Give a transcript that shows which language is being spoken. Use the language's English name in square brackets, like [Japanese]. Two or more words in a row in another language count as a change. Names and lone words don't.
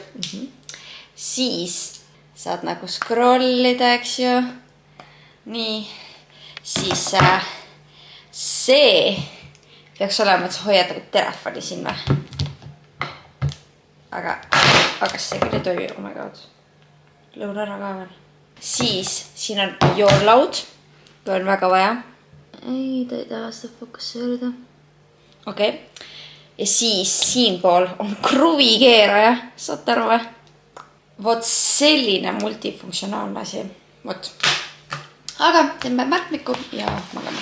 [Estonian] Siis saad nagu scrollida, eks ju. Nii, siis see peaks olema, et sa hoiad nagu telefoni siin või. Aga see küll ei toimi, [English] oh my god. [Estonian] Lõun ära ka veel. Siis siin on [English] your loud, [Estonian] kui on väga vaja. Ei, ta ei taha seda fokusseerida. Okei. Ja siis siin pool on kruvikeeraja, saate aru või? Vot selline multifunktsionaalne asi. Vot. Aga teeme märkmiku ja magame.